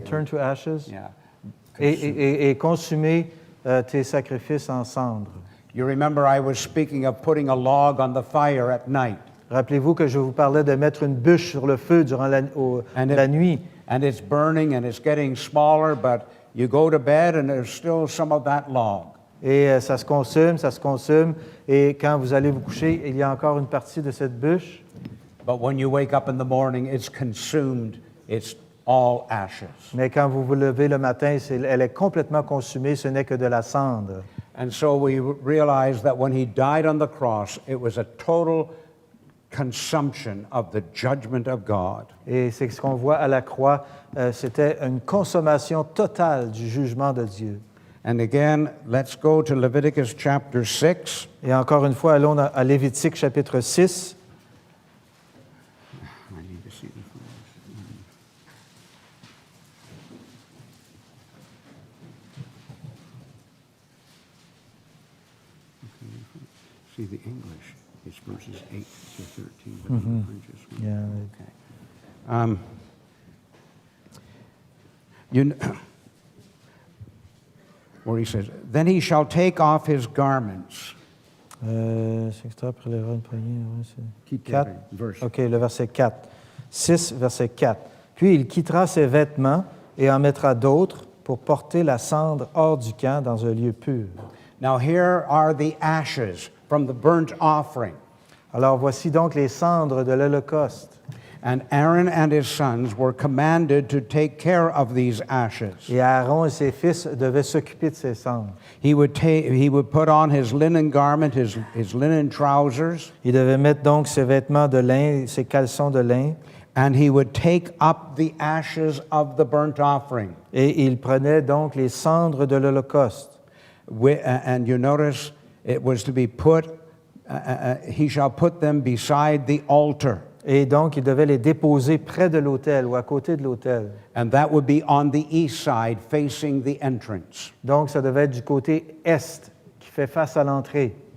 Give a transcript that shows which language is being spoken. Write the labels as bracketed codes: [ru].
[en] turn to ashes Yeah. [fr] et consumer tes sacrifices en cendres. [en] You remember I was speaking of putting a log on the fire at night. [fr] Rappelez-vous que je vous parlais de mettre une bûche sur le feu durant la nuit. [en] And it's burning and it's getting smaller, but you go to bed and there's still some of that log. [fr] Et ça se consume, et quand vous allez vous coucher, il y a encore une partie de cette bûche. [en] But when you wake up in the morning, it's consumed. It's all ashes. [fr] Mais quand vous vous levez le matin, elle est complètement consumée, ce n'est que de la cendre. [en] And so we realize that when he died on the cross, it was a total consumption of the judgment of God. [fr] Et c'est ce qu'on voit à la croix, c'était une consommation totale du jugement de Dieu. [en] And again, let's go to Leviticus chapter 6. [fr] Et encore une fois, allons à Lévitique chapitre 6. [en] I need to see the photos. See the English, it's verses 8 to 13, but in the French it's one. Yeah. Okay. Where he says, then he shall take off his garments. [fr] Secteur prélèvera une poignée. [en] Keep 4. going, verse. [fr] OK, le verset 4. 6, verset 4. Puis il quittera ses vêtements et en mettra d'autres pour porter la cendre hors du camp dans un lieu pur. [en] Now here are the ashes from the burnt offering. [fr] Alors voici donc les cendres de l'Holocauste. [en] And Aaron and his sons were commanded to take care of these ashes. [fr] Et Aaron et ses fils devaient s'occuper de ces cendres. [en] He would put on his linen garment, his linen trousers, [fr] Il devait mettre donc ses vêtements de lin, ses caleçons de lin, [en] and he would take up the ashes of the burnt offering. [fr] et il prenait donc les cendres de l'Holocauste. [en] And you notice it was to be put, he shall put them beside the altar. [fr] Et donc, il devait les déposer près de l'autel ou à côté de l'autel. [en] And that would be on the east side, facing the entrance. [fr] Donc, ça devait être du côté est, qui fait face à l'entrée.